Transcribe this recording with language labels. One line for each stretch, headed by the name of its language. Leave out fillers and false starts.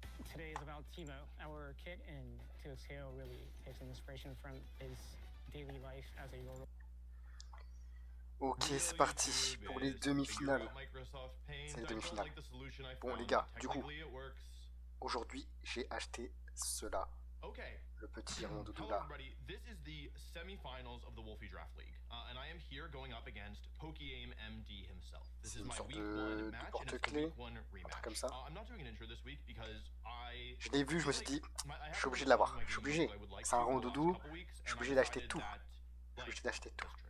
English: Today is about Timo, our kid, and Timo's tale really takes an inspiration from his daily life as a Euro.
French: Ok, c'est parti pour les demi-finales. C'est les demi-finales. Bon les gars, du coup, aujourd'hui j'ai acheté cela. Le petit rond doudou là.
English: This is the semi-finals of the Wolfie Draft League, and I am here going up against PokeAim MD himself. This is my week 1 match, and it's the week 1 rematch.
French: Comme ça.
English: I'm not doing an intro this week because
French: Je l'ai vu, je me suis dit, je suis obligé de l'avoir. Je suis obligé. C'est un rond doudou. Je suis obligé d'acheter tout. Je suis obligé d'acheter tout.